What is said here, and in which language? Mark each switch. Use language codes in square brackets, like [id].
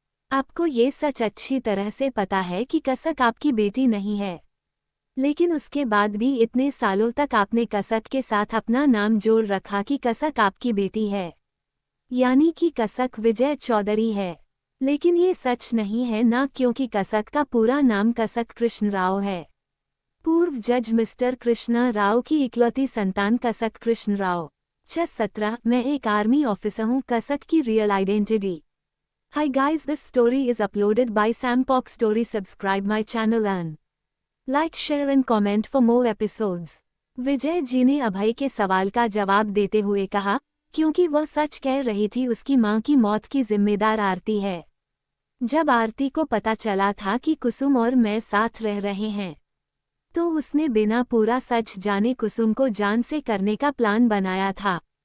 [hi] आपको ये सच अच्छी तरह से पता है कि कसक आपकी बेटी नहीं है, लेकिन उसके बाद भी इतने सालों तक आपने कसक के साथ अपना नाम जोड़ रखा कि कसक आपकी बेटी है, यानी कि कसक विजय चौधरी है। लेकिन ये सच नहीं है ना, क्योंकि कसक का पूरा नाम कसक कृष्ण राव है। पूर्व जज मिस्टर कृष्णा राव की इकलौती संतान कसक कृष्ण राव। 17 मैं एक आर्मी ऑफिसर हूँ। कसक की real identity. [en] Hi guys, this story is uploaded by Sampok Story. Subscribe my channel and like, share and comment for more episodes. [hi] Vijay ji ने अभय के सवाल का जवाब देते हुए कहा, क्योंकि वह सच कह रही थी, उसकी मां की मौत की जिम्मेदार आरती है। जब आरती को पता चला था कि कुसुम और मैं साथ रह रहे हैं, तो उसने बिना पूरा सच जाने कुसुम को जान से करने का प्लान बनाया था।